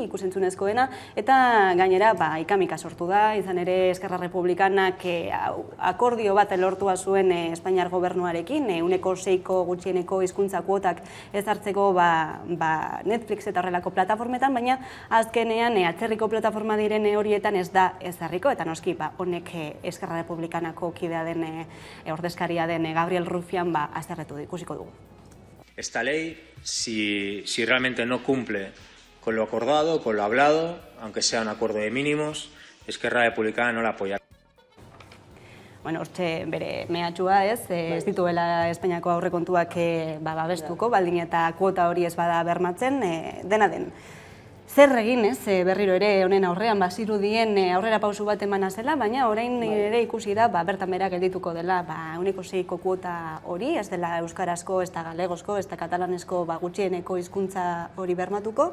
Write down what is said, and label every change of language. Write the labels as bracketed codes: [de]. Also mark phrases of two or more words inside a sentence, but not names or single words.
[eu] ikusentzunezkoena, eta gainera ikamika sortu da, izan ere Eskerra Republikanak akordio bat lortua zuen Espainiar gobernuarekin, 6% gutxieneko hizkuntza kuotak ezartzeko Netflix eta horrelako plataformetan, baina azkenean atzerriko plataforma diren horietan ez da ezarriko, eta noski honek Eskerra Republikanako kidea den ordezkaria den Gabriel Rufián azterretu ikusiko dugu. [es] Esta ley, si realmente no cumple con lo acordado, con lo hablado, aunque sea un acuerdo de mínimos, Esquerra Republicana no la apoyará. [eu] Hortxe bere mehatxua ez dituela Espainiako aurrekontuak babestuko, baldin eta kuota hori ez bada bermatzen, dena den. Zer egin, berriro ere honen aurrean bazirudien aurrera pausu bat emana zela, baina orain ere ikusi da bertan bera geldituko dela 6% kuota hori, ez dela euskarazko, ez da galegozko, ez da katalanesko gutxieneko hizkuntza hori bermatuko.